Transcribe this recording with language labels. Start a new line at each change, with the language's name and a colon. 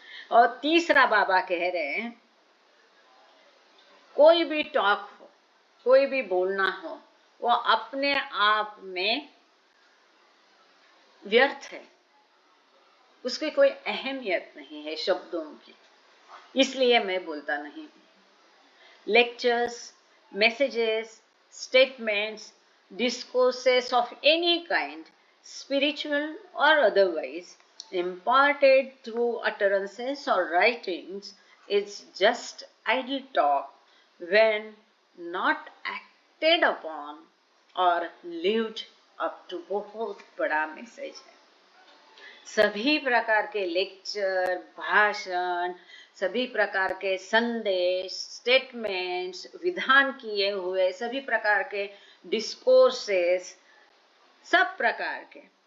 Hindi: और तीसरा बाबा कह रहे हैं, कोई भी टॉक हो, कोई भी बोलना हो, वो अपने आप में व्यर्थ है, उसकी कोई अहमियत नहीं है शब्दों की, इसलिए मैं बोलता नहीं।
English: Lectures, messages, statements, discourses of any kind, spiritual or otherwise, imparted through utterances or writings, is just idle talk when not acted upon or lived up to।
Hindi: बहुत बड़ा मैसेज है। सभी प्रकार के लेक्चर, भाषण, सभी प्रकार के संदेश, स्टेटमेंट्स, विधान किए हुए सभी प्रकार के डिस्कोर्सेस, सब प्रकार के,